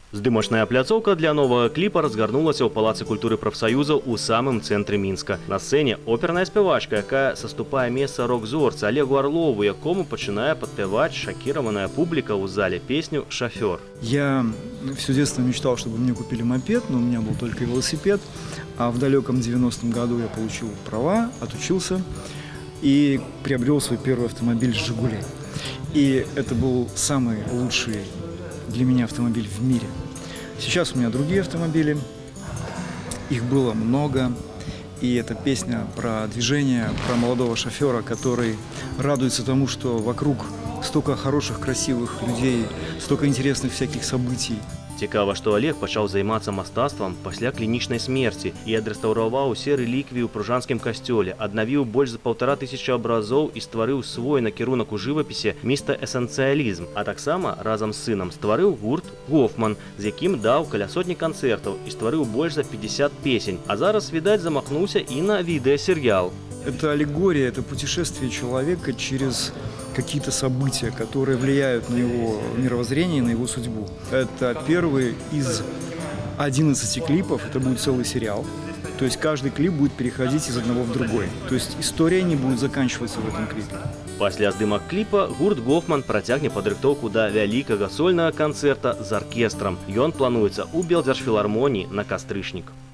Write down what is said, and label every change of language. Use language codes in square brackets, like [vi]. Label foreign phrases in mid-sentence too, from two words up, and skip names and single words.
[be] Здымачная пляцоўка для новага кліпа разгарнулася ў Палацы культуры прафсаюзаў у самым цэнтры Мінска. На сцэне оперная спявачка, якая саступае месца рок-зорцы Олегу Орлову, якому пачынае падпяваць шакіраваная публіка ў зале песню «Шофёр». [ru] Я все детство мечтал, чтобы мне купили мопед, но у меня был только велосипед. А в далеком 90-м году я получил права, отучился и приобрел свой первый автомобиль «Жигули». И это был самый лучший для меня автомобиль в мире. Сейчас у меня другие автомобили, их было много, и это песня про движение, про молодого шофера, который радуется тому, что вокруг столько хороших, красивых людей, столько интересных всяких событий. [be] Цікава, што Олег пачаў займацца мастацтвам пасля клінічнай смерці і адрэстаўраваў усе рэліквіі ў пружанскім касцёле, аднавіў больш за 1500 абразоў і стварыў свой накірунак у жывапісе міста-эсэнцыялізм, а таксама разам з сынам стварыў гурт «Гофман», з якім даў каля сотні канцэртаў і стварыў больш за 50 песень, а зараз, відаць, замахнуўся і на відэасерыял. [ru] Это аллегория, это путешествие человека через какие-то события, которые влияют на его мировоззрение, на его судьбу. Это первый из 11 клипов, это будет целый сериал. То есть каждый клип будет переходить из одного в другой. То есть история не будет заканчиваться в этом клипе. [be] Пасля здымак кліпа гурт «Гофман» працягне падрыхтоўку да вялікага сольнага канцэрта з аркестрам. Ён плануецца ў Белдзяржфілармоніі на кастрычнік.